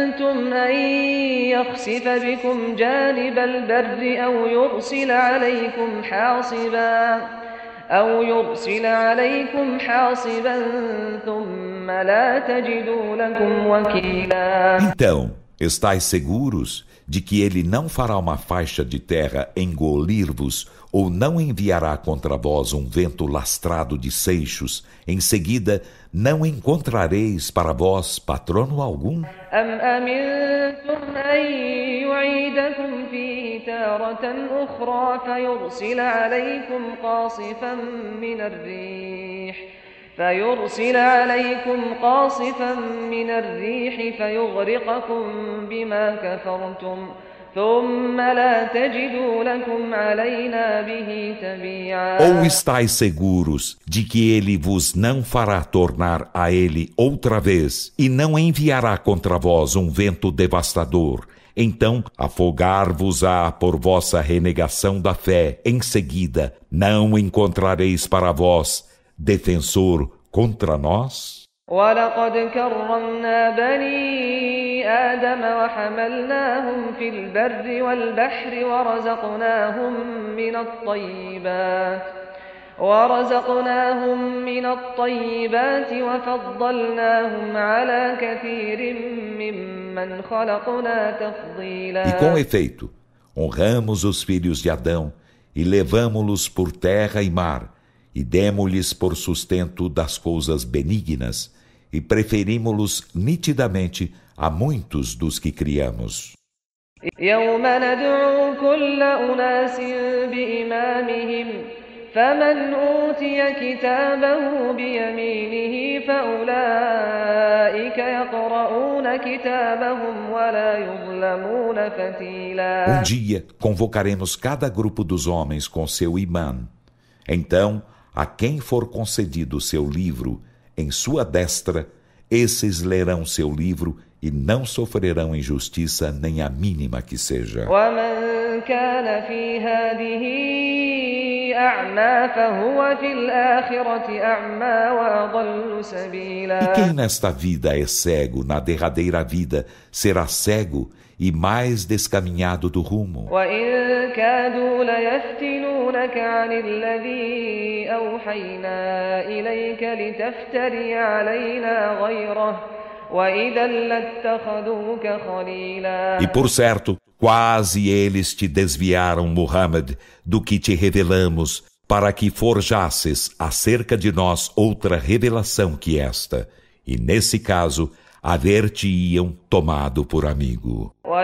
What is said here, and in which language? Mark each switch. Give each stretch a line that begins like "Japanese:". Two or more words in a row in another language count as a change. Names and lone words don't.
Arabic: أفأمنتم أن يخسف بكم جانب البر أو يرسل عليكم حاصبا ثم لا تجدوا لكم وكيلا.
Portuguese: Então, estais seguros de que ele não fará uma faixa de terra engolir-vos ou não enviará contra vós um vento lastrado de seixos, em seguida não encontrareis para vós patrono algum?
Arabic: أم أمنتم أن يعيدكم فيه تارة أخرى فيرسل عليكم قاصفا من الريح فيغرقكم بما كفرتم ثم لا تجدوا لكم علينا به تبيعا.
Portuguese: Ou estáis seguros de que ele vos não fará tornar a ele outra vez e não enviará contra vós um vento devastador? Então afogar-vos-á por vossa renegação da fé. Em seguida, não encontrareis para vós defensor contra nós?
Arabic: ولقد كرمنا بني آدم وحملناهم في البر والبحر ورزقناهم من الطيبات وفضلناهم على كثير ممن خلقنا تفضيلا.
Portuguese: E com efeito, honramos os filhos de Adão e levamo-los por terra e mar, e demo-lhes por sustento das coisas benignas, e preferimos-los nitidamente a muitos dos que criamos.
Arabic: يوم ندعو كل أناس بإمامهم فمن أوتي كتابه بيمينه فأولئك يقرؤون كتابهم ولا يظلمون فتيلا.
Portuguese: Dia convocaremos cada grupo dos homens com seu imã. Então, a quem for concedido seu livro em sua destra, esses lerão seu livro e não sofrerão injustiça nem a mínima que seja.
Arabic: ومن كان في هذه أعمى فهو في الآخرة أعمى وأضل سبيلا.
Portuguese: E quem nesta vida é cego, na derradeira vida será cego e mais descaminhado do rumo.
Arabic: وإن كادوا ليفتنونك عن الذي أوحينا إليك لتفتري علينا غيره وإذا لاتخذوك خليلا.
Portuguese: E por certo, quase eles te desviaram, Muhammad, do que te revelamos, para que forjasses acerca de nós outra revelação que esta. E nesse caso, haver-te-iam tomado por amigo.